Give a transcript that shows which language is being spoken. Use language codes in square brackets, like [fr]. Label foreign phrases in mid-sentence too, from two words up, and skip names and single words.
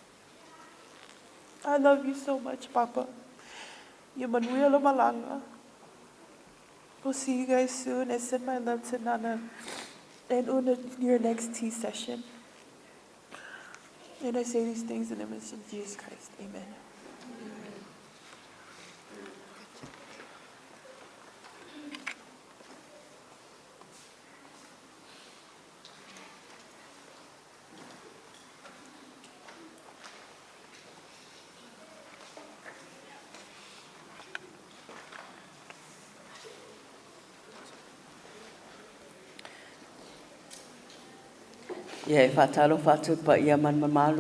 [en] I love you so much, Papa. Yamanuela Malanga. We'll see you guys soon. I send my love to Nana and Una in your next tea session. And I say these things in the name of Jesus Christ. Amen. [sm] Ia e whātalo whātua pa ia man mamalu.